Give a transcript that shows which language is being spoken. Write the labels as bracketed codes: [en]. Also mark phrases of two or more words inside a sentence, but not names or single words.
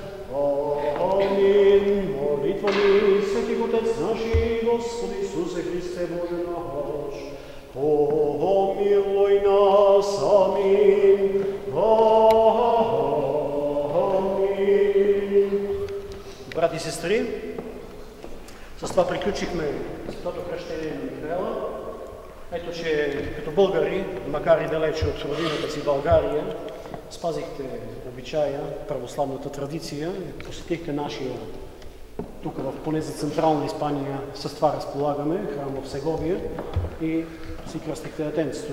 [bg] Амин. Молитва ни, свети Отец наши, Господи Исусе Христе Боже наш, помилуй нас. Амин. Амин. Брати и сестри, с това приключихме Светото кръщение на Михаела. Ето, че като българи, макар и далече от родината си България, спазихте обичая, православната традиция, посетихте нашия, тук поне за Централна Испания, с това разполагаме, храм в Сеговия, и си кръстихте детенцето.